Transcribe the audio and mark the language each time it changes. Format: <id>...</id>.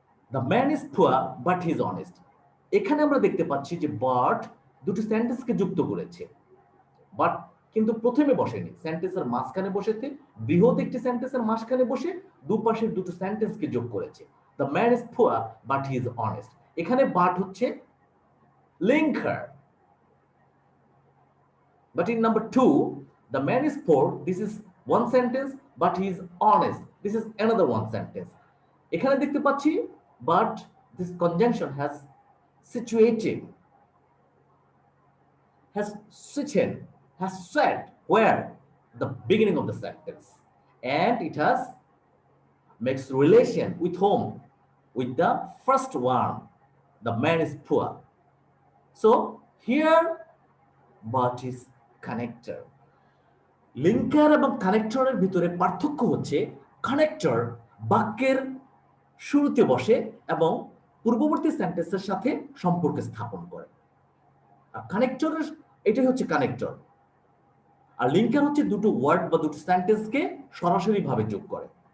<en>The man is poor, but he is honest.</en> <bn>এখানে আমরা দেখতে পাচ্ছি যে but দুটো সেন্টেন্সকে যুক্ত করেছে। but কিন্তু প্রথমে বসেনি, সেন্টেন্সের মাঝখানে বসেছে, বৃহৎ একটি সেন্টেন্সের মাঝখানে বসে দুপাশের দুটো সেন্টেন্সকে যোগ করেছে।</bn> <en>The man is poor, but he is honest.</en> <bn>এখানে but হচ্ছে linker.</bn> <en>But in number two, the man is poor. This is one sentence, but he is honest. This is another one sentence.</en> <bn>এখানে দেখতে পাচ্ছি</bn> <en>but this conjunction has situated, has switched, has said where the beginning of the sentence, and it has makes relation with whom, with the first one, the man is poor. So here but is connector.</en> <bn>Linker এবং কানেক্টরের ভিতরে পার্থক্য হচ্ছে connector বাক্যের শুরুতে বসে এবং পূর্ববর্তী সেন্টেন্সের সাথে সম্পর্ক স্থাপন করে। আর কানেক্টরের এটাই হচ্ছে কানেক্টর। আর লিঙ্কার হচ্ছে দুটো ওয়ার্ড বা দুটো সেন্টেন্সকে সরাসরি ভাবে যোগ করে।</bn>